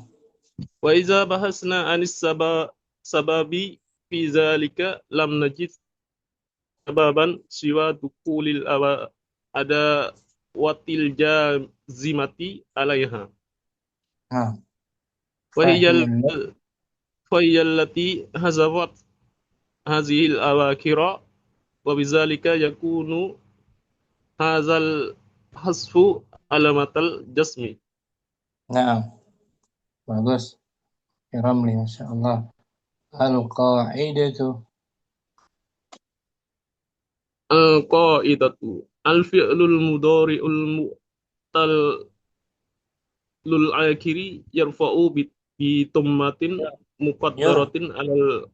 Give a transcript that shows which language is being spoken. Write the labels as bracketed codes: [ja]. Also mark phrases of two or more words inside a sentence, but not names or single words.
[ar] وإذا بحثنا عن السبب في ذلك لم نجد سببا سوى دخول الأدوات الجازمة عليها Naam. وهي ال فهي ال. فهي التي حذفت هذه الأواخر وبذلك يكون هذا الحذف علامة الجزم. Naam. Bagus. Ramli, ما شاء الله. القاعدة. القاعدة الفعل المضارع المعتل الآخر يرفع بضمة مقدرة على ال